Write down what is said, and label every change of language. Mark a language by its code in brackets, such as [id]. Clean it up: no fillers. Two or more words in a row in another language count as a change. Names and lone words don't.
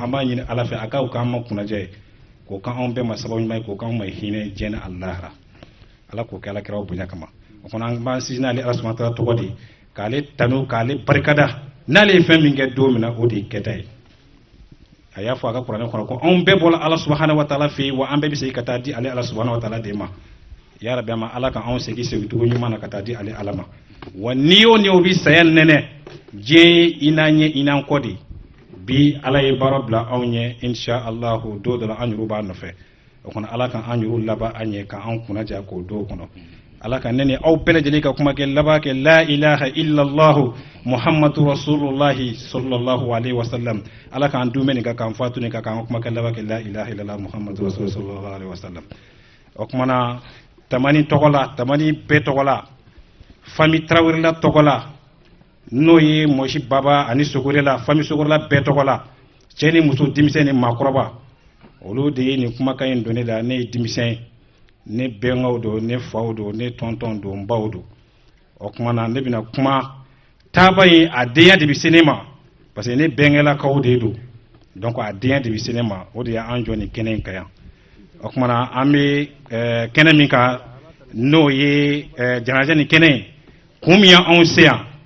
[bm] An b'a ɲini ala fɛ a k'an ma kunnajɛ, k'o kan anw bɛɛ ma sababu ɲuman ye, k'o kan anw ma hinɛ diɲɛ ni alahara. Ala k'o kɛ alakiraw bonya kama. O fana an b'an sinsin n'ale ala [ar] سبحانه وتعالى [bm] tɔgɔ de, k'ale tanu k'ale barikada. N'ale ye fɛn min kɛ don min na, o de ye kɛta ye. A y'a fɔ a ka kuranɛ kɔnɔ ko anw bɛɛ bɔra ala [ar] سبحانه وتعالى [bm] fɛ yen, wa an bɛɛ bɛ segin ka taa di ale ala [ar] سبحانه وتعالى [bm] de ma. [ar] يا ربي, [bm] ama ala ka anw segin cogo ɲuman na ka taa di ale ala ma. Wa ni o bɛ saya nɛnɛ diɲɛ i n'an ɲɛ i n'an kɔ de, bi ala ye baara bila anw ɲɛ inshallah don dɔ la an yɛrɛw b'a nɔfɛ. O kɔnɔ ala ka an yɛrɛw laban an ɲɛ, ka an kunnaja k'o don kɔnɔ. ala ka nene aw bɛɛ lajɛlen ka kuma kɛ laban kɛ la [ar] إله إلا الله محمد رسول الله صلى الله عليه وسلم [bm] ala k'an dumɛ nin ka k'an fatu nin ka k'an kuma kɛ laban kɛ la [ar] إله إلا الله محمد رسول الله صلى الله عليه وسلم [bm] o kumana tamani tɔgɔ la tamani bɛɛ tɔgɔ la fami tarawelela tɔgɔ la n'o ye mɔsi baba ani sogore la fami sogorela bɛɛ tɔgɔ la cɛ ni muso denmisɛn ni maakɔrɔba olu de ye nin kumakan in don ne la ne ye denmisɛn ne bɛnkaw don ne faw don ne tɔntɔn don n baw don o kuma na ne bɛna kuma taaba ye a denya de bɛ se ne ma [fr] parce que [bm] ne bɛnkɛlakaw de don donc a denya de bɛ se ne ma o de y'an jɔ nin kɛnɛ in kan yan o kuma na an bɛ kɛnɛ min kan n'o ye jɛnajɛ nin kɛnɛ ye kun min y'anw se yan